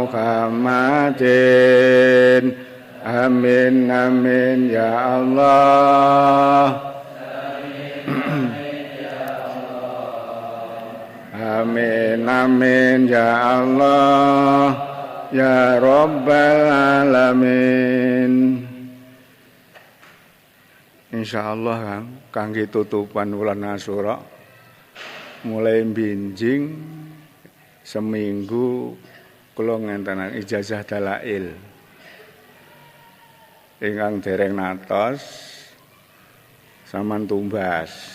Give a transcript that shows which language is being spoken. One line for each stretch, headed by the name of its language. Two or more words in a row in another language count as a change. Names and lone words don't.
Arabic: محمدٍ آمين آمين يا الله آمين آمين يا الله يا رب العالمين.
Javanese: Insyaallah Kang, kangge tutupan wulan Asyura mulai binjing seminggu kula ngenten ijazah dalail. Ingkang dereng natos sampean tumbas.